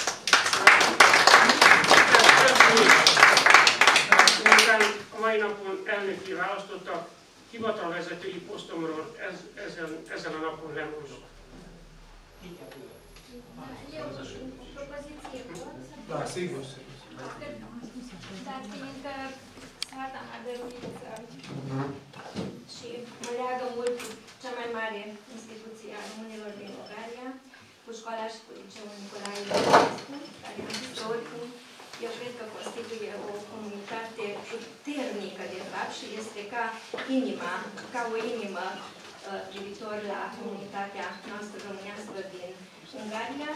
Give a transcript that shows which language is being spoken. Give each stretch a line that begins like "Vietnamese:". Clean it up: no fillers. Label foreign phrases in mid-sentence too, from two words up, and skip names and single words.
Hungarian: Miután a mai napon elnökké választottak, hivatalvezetői posztomról ezen a napon lemondok. Jó, propozíció volt.
Romanian: Da, sigur. Fiindcă soarta mea dăruită și mă leagă mult cu cea mai mare instituție a românilor din Ungaria, cu școala și cu liceul Nicolae Ionescu, care am zis că oricum eu cred că constituie o comunitate puternică de fapt și este ca o inimă privitor la comunitatea noastră românească din Ungaria.